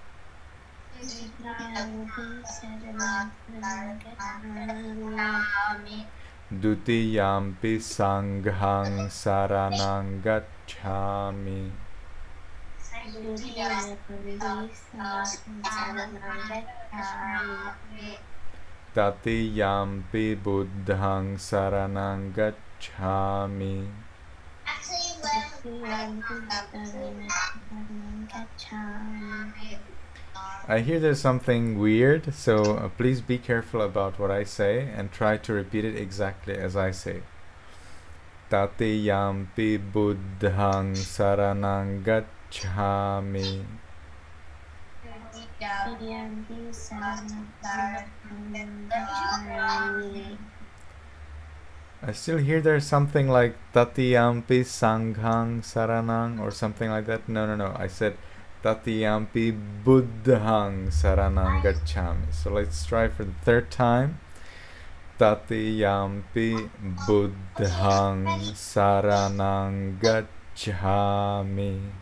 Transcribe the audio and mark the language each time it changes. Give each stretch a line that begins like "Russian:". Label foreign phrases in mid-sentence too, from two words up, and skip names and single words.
Pali: Dutiyampi sanghaṃ saranaṃ gacchāmi. Tatiyampi buddhaṃ saranaṃ gacchāmi.
English: I hear there's something weird, so please be careful about what I say and try to repeat it exactly as I say.
Pali: Tatiyampi buddhaṃ saranaṃ gacchāmi.
English: I still hear there's something like
Pali: Tatiyampi sanghaṃ saranaṃ
English: or something like that. No. I said
Pali: Tatiyampi buddhaṃ saranaṃ gacchāmi.
English: So let's try for the third time.
Pali: Tatiyampi buddhaṃ saranaṃ gacchāmi.